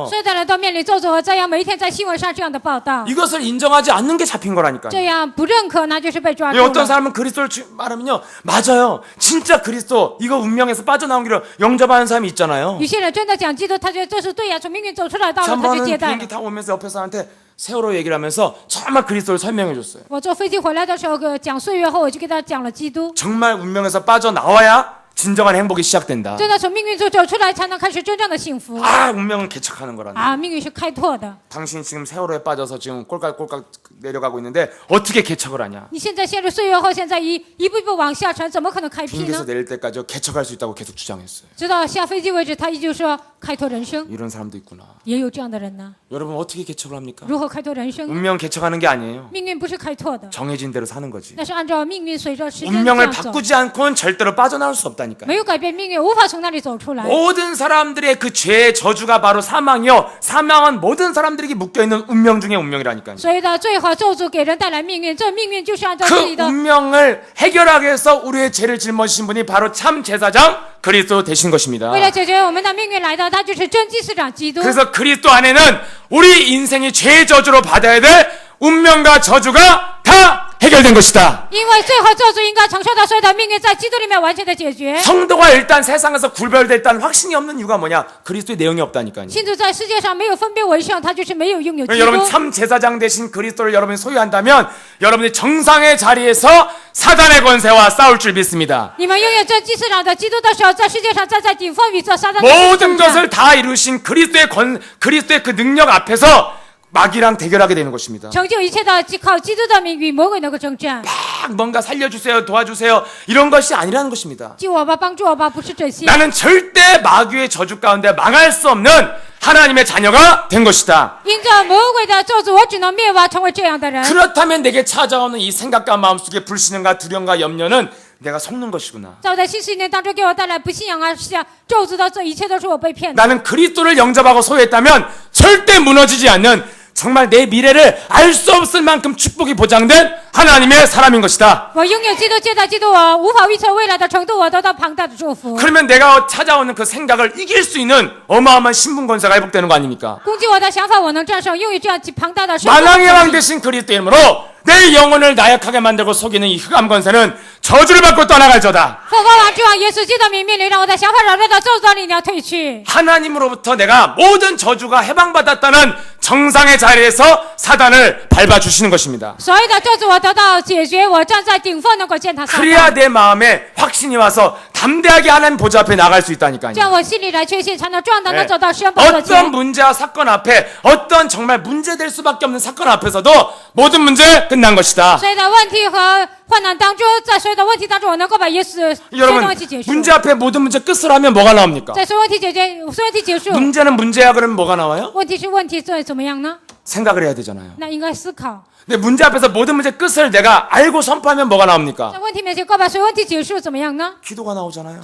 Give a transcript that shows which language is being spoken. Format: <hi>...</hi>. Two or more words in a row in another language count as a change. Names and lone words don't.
<zh>所有的人都面临咒诅和灾殃，每一天在新闻上这样的报道，</zh> <ko>이것을 인정하지 않는 게 잡힌 거라니까요.</ko> <zh>这样不认可，那就是被抓住</zh> <ko>어떤</ko> <zh>了。</zh> <ko>사람은 그리스도를 말하면요, 맞아요. 진짜 그리스도 이거 운명에서 빠져나온 길을 영접하는 사람이 있잖아요.</ko> <zh>有些人真的讲基督，他觉得这是对呀，从命运走出来，到了他就</zh> <ko>한번은</ko> <zh>接待</zh> <ko>비행기</ko> <zh>了。</zh> <ko>타고 오면서 옆에 사람한테 세월호 얘기를 하면서 정말 그리스도를 설명해 줬어요.</ko> <zh>我坐飞机回来的时候，讲岁月后，我就给他讲了基督。</zh> <ko>정말 운명에서 빠져나와야 진정한 행복이 시작된다.</ko> <zh>真的从命运中走出来，才能开始真正的幸福。</zh> <ko>아, 운명을 개척하는 거란다.</ko> <zh>啊，命运是开拓的。</zh> <ko>당신이 지금 세월호에 빠져서 지금 꼴깍꼴깍 내려가고 있는데 어떻게 개척을 하냐?</ko> <zh>你现在陷入岁月后，现在一步一步往下沉，怎么可能开辟</zh> <ko>비행기에서</ko> <zh>呢？</zh> <ko>내릴 때까지 개척할 수 있다고 계속 주장했어요.</ko> <zh>直到下飞机为止，他依旧说开拓人生。</zh> <ko>이런 사람도 있구나.</ko> <zh>也有这样的人呢。</zh> <ko>여러분 어떻게 개척을 합니까?</ko> <zh>如何开拓人生？</zh> <ko>운명 개척하는 게 아니에요.</ko> <zh>命运不是开拓的，</zh> <ko>정해진 대로 사는 거지.</ko> <zh>那是按照命运随着时间这</zh> <ko>운명을</ko> <zh>样走。</zh> <ko>바꾸지 않고는 절대로 빠져나올 수 없다니까요. 没有改变命运，无法从那里走出来。 모든 사람들의 그 죄의 저주가 바로 사망이요. 사망은 모든 사람들에게 묶여있는 운명 중의 운명이라니까요.</ko> <zh>所以的罪和咒诅给人带来命运，这命运就是按照</zh> <ko>그</ko> <zh>自己的。</zh> <ko>운명을 해결하기 위해서 우리의 죄를 짊어지신 분이 바로 참 제사장 그리스도 되신 것입니다.</ko> <zh>为了解决我们的命运来的，他就是真祭司长基督。</zh> <ko>그래서 그리스도 안에는 우리 인생이 죄의 저주로 받아야 될 운명과 저주가 다 해결된 것이다.</ko> <zh>因为罪和咒诅应该承受的所有的命运，在基督里面完全的解决。</zh> <ko>성도가 일단 세상에서 굴별됐다는 확신이 없는 이유가 뭐냐? 그리스도의 내용이 없다니까요.</ko> <zh>信徒在世界上没有分别为圣，他就是没有拥有基</zh> <ko>여러분</ko> <zh>督。</zh> <ko>참 제사장 되신 그리스도를 여러분이 소유한다면 여러분이 정상의 자리에서 사단의 권세와 싸울 줄 믿습니다.</ko> <zh>你们拥有真祭司长的基督的时候，在世界上站在顶峰与这撒旦的</zh> <ko>모든</ko> <zh>征战。</zh> <ko>것을 다 이루신 그리스도의 그 능력 앞에서 마귀랑 대결하게 되는 것입니다.</ko> <zh>成就一切的靠基督的名与魔鬼那个征战。</zh> <ko>막 뭔가 살려주세요, 도와주세요 이런 것이 아니라는 것입니다.</ko> <zh>救我吧，帮助我吧，不是这些。</zh> <ko>나는 절대 마귀의 저주 가운데 망할 수 없는 하나님의 자녀가 된 것이다.</ko> <zh>因着魔鬼的咒诅，我只能灭亡，成为这样的人。</zh> <ko>그렇다면 내게 찾아오는 이 생각과 마음속의 불신과 두려움과 염려는 내가 속는 것이구나.</ko> <zh>在我的新信念当中给我带来不信仰啊，是啊，咒诅的这一切都是我被骗的。</zh> <ko>나는 그리스도를 영접하고 소유했다면 절대 무너지지 않는 정말 내 미래를 알 수 없을 만큼 축복이 보장된 하나님의 사람인 것이다.</ko> <zh>我拥有基督，接待基督，我无法预测未来的程度，我得到庞大的祝福。</zh> <ko>그러면 내가 찾아오는 그 생각을 이길 수 있는 어마어마한 신분 권세가 회복되는 거 아닙니까?</ko> <zh>攻击我的想法，我能战胜，拥有这样庞大的生活。</zh> <ko>만왕의 왕 되신 그리스도 이름으로 내 영혼을 나약하게 만들고 속이는 이 흑암 권세는 저주를 받고 떠나갈저다.</ko> <zh>复活王之王耶稣基督的名命令，让我的想法软弱的咒诅里要退去。</zh> <ko>하나님으로부터 내가 모든 저주가 해방받았다는 정상의 자리에서 사단을 밟아주시는 것입니다.</ko> <zh>所有的咒诅我得到解决，我站在顶峰，能够践踏撒</zh> <ko>그래야</ko> <zh>旦。</zh> <ko>내 마음에 확신이 와서 담대하게 하나님 보좌 앞에 나갈 수</ko> <zh>这样</zh> <ko>있다니까요.</ko> <zh>我心里来确信，才能壮胆的</zh> <ko>네.</ko> <zh>走到施恩宝座</zh> <ko>어떤</ko> <zh>前。</zh> <ko>문제와 사건 앞에 어떤 정말 문제될 수밖에 없는 사건 앞에서도 모든 문제 끝난 것이다.</ko> <zh>所有的问题和患难当中，在所有的问题当中，我能够把耶稣所有的</zh> <ko>여러분</ko> <zh>问题结束。</zh> <ko>문제 앞에 모든 문제 끝을 하면 뭐가 나옵니까?</ko> <zh>在所有问题解决，所有问题结束，</zh> <ko>문제는 문제야 그러면 뭐가 나와요?</ko> <zh>问题是问题，这怎么样呢？</zh> <ko>생각을 해야 되잖아요.</ko> <zh>那应该思考。</zh> <ko>근데 문제 앞에서 모든 문제 끝을 내가 알고 선포하면 뭐가 나옵니까?</ko> <zh>在问题面前，告白所有问题结束，怎么样呢？</zh> <ko>기도가 나오잖아요.</ko>